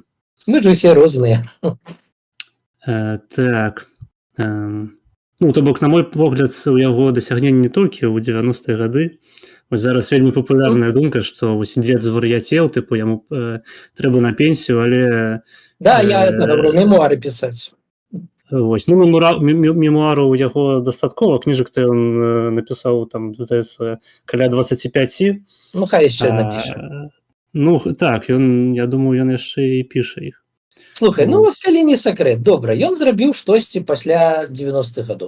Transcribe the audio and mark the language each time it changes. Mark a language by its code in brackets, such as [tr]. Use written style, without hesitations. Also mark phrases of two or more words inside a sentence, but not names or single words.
[be] Мы ж усе розныя. Так. Ну, то бок, на мой погляд, у яго дасягненні не толькі ў 90-е гады. Вось зараз вельмі папулярная думка, што вось дзед звар'яцеў, тыпу яму трэба на пенсію, але [ru] Да, я это говорю, мемуары писать. [be] вось, ну, мемуараў у яго дастаткова, кніжак-то ён напісаў, там, здаецца, каля 25. Ну, хай яшчэ напіша. Ну, так, ён, я думаю, ён яшчэ і піша іх. Слухай, ну, вот калі не сакрэт, добра, ён зрабіў штосьці пасля 90-х гадоў.